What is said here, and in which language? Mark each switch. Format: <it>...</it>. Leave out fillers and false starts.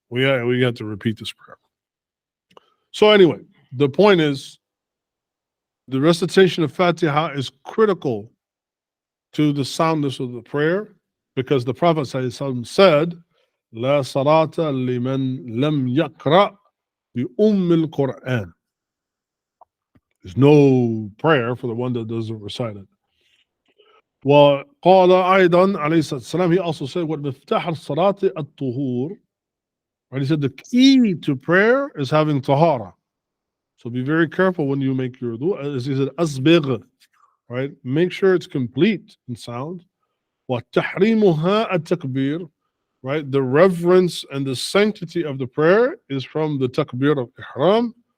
<en>We have to repeat this prayer. So anyway, the point is, the recitation of Fatiha is critical to the soundness of the prayer, because the Prophet ﷺ said,</en> <ar>لا صلاة لمن لم يقرأ بأم القرآن.</ar> <en>There's no prayer for the one that doesn't recite it.</en> <ar>وقال أيضا عليه الصلاة والسلام,</ar> <en>he also said,</en> <ar>وَالْمِفْتَحَ الصَّلَاةِ الطُّهُورِ.</ar> <en>Right, he said the key to prayer is having tahara. So be very careful when you make your wudu. As he said, asbigh, right? Make sure it's complete in sound.</en> <ar>وَتَحْرِيمُهَا التَّكْبِيرِ. Right?</ar> <en>The reverence and the sanctity of the prayer is from the takbir of ihram.</en>